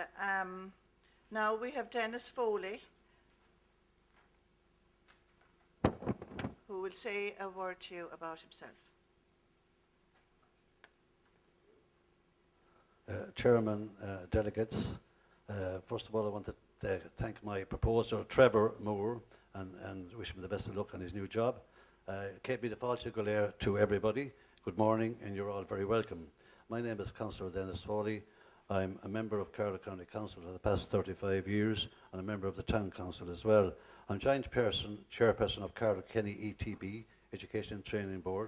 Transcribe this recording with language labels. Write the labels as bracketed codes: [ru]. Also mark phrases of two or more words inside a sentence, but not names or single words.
[en] Now we have Dennis Foley, who will say a word to you about himself. Chairman, delegates, first of all I want to thank my proposer Trevor Moore and wish him the best of luck on his new job. Kate the [ga] Fáilte go léir [en] to everybody. Good morning, and you're all very welcome. My name is Councillor Dennis Foley. I'm a member of Carlow County Council for the past 35 years and a member of the Town Council as well. I'm joint chairperson of Carlow Kenny ETB, Education and Training Board.